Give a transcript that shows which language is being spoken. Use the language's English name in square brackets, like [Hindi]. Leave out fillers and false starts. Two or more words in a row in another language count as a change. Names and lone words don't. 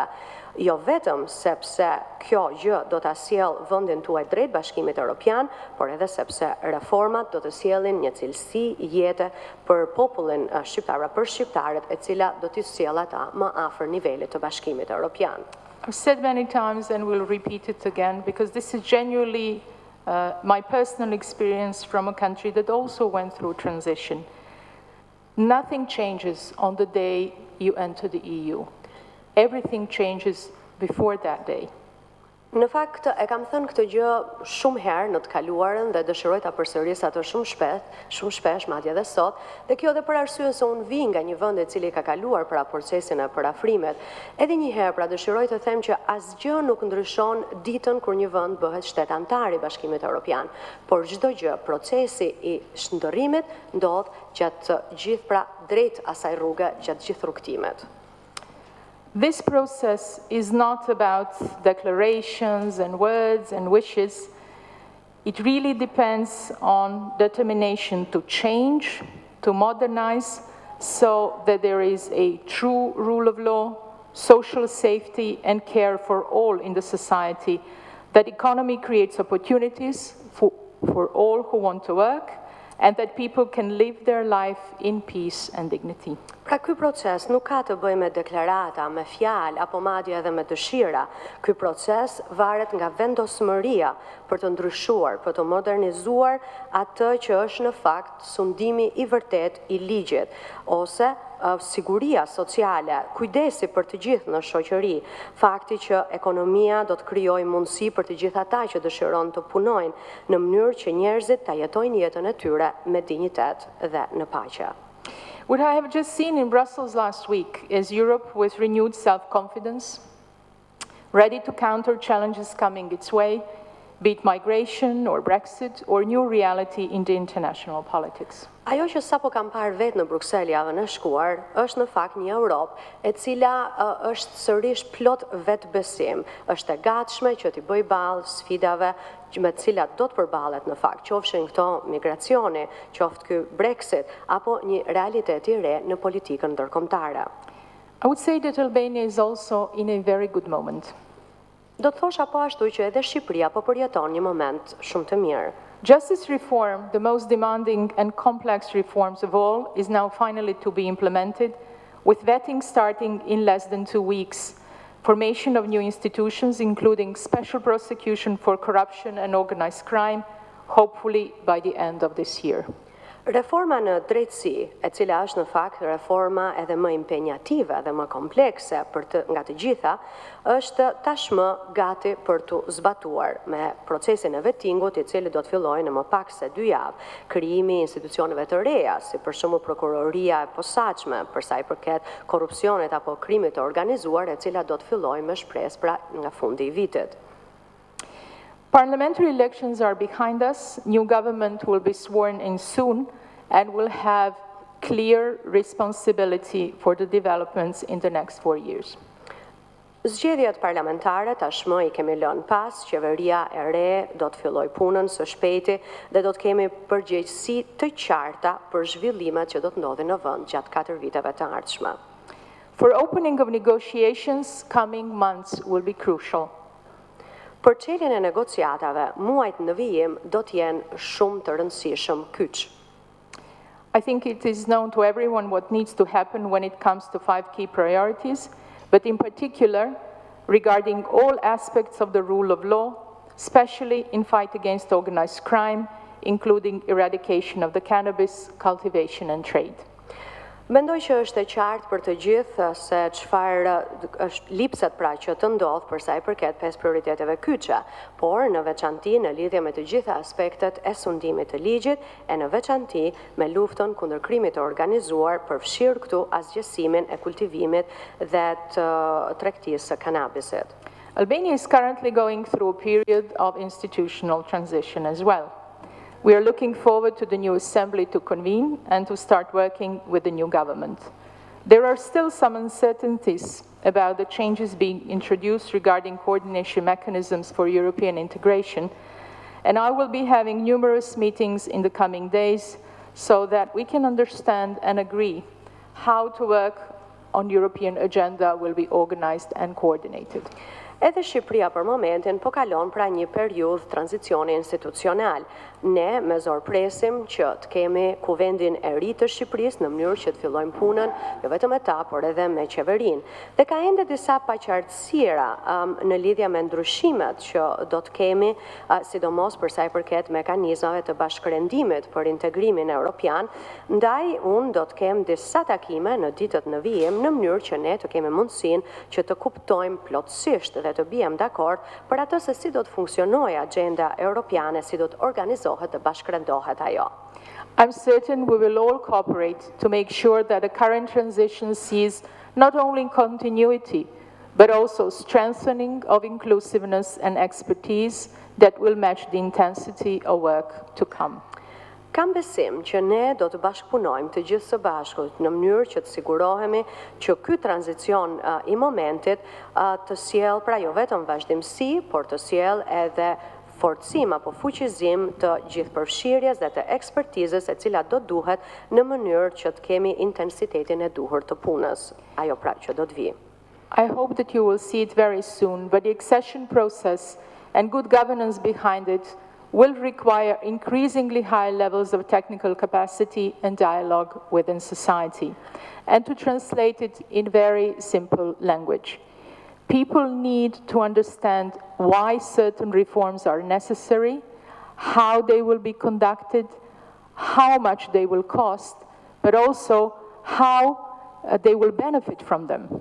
[Albanian] Jo vetëm sepse kjo gjë do ta sjellë vendin tuaj drejt Bashkimit Evropian, por edhe sepse reformat do të sjellin një cilësi jete për popullin shqiptar, për shqiptarët, e cila do t'i sjellë ata më afër nivelit të Bashkimit Evropian. [English] I've said many times and will repeat it again because this is genuinely my personal experience from a country that also went through transition. Nothing changes on the day you enter the EU. Everything changes before that day. [Albanian] Në fakt, e kam thënë këtë gjë shumë herë në të kaluarën dhe dëshiroj ta përsëris atë shumë shpesh, madje edhe sot, dhe kjo edhe për arsye se unë vi nga një vend i cili ka kaluar pra procesin e parafrimet. Edhe një herë pra dëshiroj të them që asgjë nuk ndryshon ditën kur një vend bëhet shtet antar i Bashkimit Evropian, por çdo gjë, procesi i shndërrimit ndodh gjatë gjithë pra drejt asaj rruge, gjatë gjithë rrugtimet. [English] This process is not about declarations and words and wishes. It really depends on determination to change, to modernize, so that there is a true rule of law, social safety and care for all in the society, that economy creates opportunities for all who want to work, and that people can live their life in peace and dignity. [Albanian] Pra ky proces nuk ka të bëjë me deklarata, me fjalë apo madje edhe me dëshira. Ky proces varet nga vendosmëria për të ndryshuar, për të modernizuar atë që është në fakt sundimi i vërtet i ligjit, ose siguria sociale, kujdesi për të gjithë në shoqëri, fakti që ekonomia do të krijojë mundësi për të gjithë ata që dëshiron të punojnë në mënyrë që njerëzit ta jetojnë jetën e tyre me dinjitet dhe në paqe. [English] What I have just seen in Brussels last week is Europe with renewed self-confidence, ready to counter challenges coming its way, be it migration or Brexit or new reality in the international politics. [Albanian] Ajo që sapo kam parë vetë në Bruksel javën e shkuar, është në fakt një Europë e cila është sërish plot vetbesim, është e gatshme që t'i bëjë ballë sfidave me të cilat do të përballet në fakt, qofshin këto migracioni, qoftë ky Brexit, apo një realitet i re në politikën ndërkombëtare. [English] I would say that Albania is also in a very good moment. [Albanian] Do të thosha po ashtu që edhe Shqipëria po përjeton një moment shumë të mirë. [English] Justice reform, the most demanding and complex reforms of all, is now finally to be implemented, with vetting starting in less than 2 weeks, formation of new institutions, including special prosecution for corruption and organized crime, hopefully by the end of this year. [Albanian] Reforma në drejtësi, e cila është në fakt reforma edhe më impenjative dhe më komplekse nga të gjitha, është tashmë gati për të zbatuar me procesin e vettingut, i cili do të fillojë në më pak se 2 javë. Krijimi i institucioneve të reja, si për shembull prokuroria e posaçme, për sa i përket korrupsionit apo krimit të organizuar, e cila do të fillojë me shpresë pra nga fundi i vitit. [English] Parliamentary elections are behind us. New government will be sworn in soon and will have clear responsibility for the developments in the next 4 years. [Albanian] Zgjedhjet parlamentare tashmë i kemi lënë pas, qeveria e re do të fillojë punën së shpejti dhe do të kemi përgjegjësi të qarta për zhvillimet që do të ndodhin në vend gjatë 4 viteve të ardhshme. [English] For opening of negotiations, coming months will be crucial. [Albanian] Për çeljen e negociatave, muajt në vijim do të jenë shumë të rëndësishëm kyç. [English] I think it is known to everyone what needs to happen when it comes to 5 key priorities, but in particular regarding all aspects of the rule of law, especially in fight against organized crime, including eradication of the cannabis cultivation and trade. [Albanian] Mendoj që është e qartë për të gjithë se çfarë është lipsat pra që të ndodh për sa i përket 5 prioriteteve kyçe, por në veçanti në lidhje me të gjitha aspektet e sundimit të ligjit e në veçanti me luftën kundër krimit të organizuar, përfshirë këtu asgjësimin e kultivimit dhe të tregtisë së kanabisit. [English] Albania is currently going through a period of institutional transition as well. We are looking forward to the new assembly to convene and to start working with the new government. There are still some uncertainties about the changes being introduced regarding coordination mechanisms for European integration, and I will be having numerous meetings in the coming days so that we can understand and agree how to work on European agenda will be organized and coordinated. [Albanian] Edhe Shqipëria për momentin po kalon pra një periudhë tranzicioni institucional. Ne me zor presim që të kemi kuvendin e ri të Shqipërisë në mënyrë që të fillojmë punën jo vetëm me ta, por edhe me qeverinë. Dhe ka ende disa paqartësira në lidhje me ndryshimet që do të kemi, sidomos për sa i përket mekanizmave të bashkërendimit për integrimin evropian, ndaj unë do të kem disa takime në ditët në vijim në mënyrë që ne të kemi mundësinë që të kuptojmë plotësisht dhe të bijem dakord për atë se si do të funksionojë agenda europiane, si do të organizohet dhe bashkërendohet ajo. [English] I'm certain we will all cooperate to make sure that the current transition sees not only continuity, but also strengthening of inclusiveness and expertise that will match the intensity of work to come. [Albanian] Kam besim që ne do të bashkëpunojmë të gjithë së bashku në mënyrë që të sigurohemi që ky tranzicion i momentit të sjell pra jo vetëm vazhdimsi, por të sjell edhe forcim apo fuqizim të gjithëpërfshirjes dhe të ekspertizës e cila do duhet në mënyrë që të kemi intensitetin e duhur të punës, ajo pra që do të vi. [English] I hope that you will see it very soon, but the accession process and good governance behind it will require increasingly high levels of technical capacity and dialogue within society. And to translate it in very simple language, people need to understand why certain reforms are necessary, how they will be conducted, how much they will cost, but also how they will benefit from them.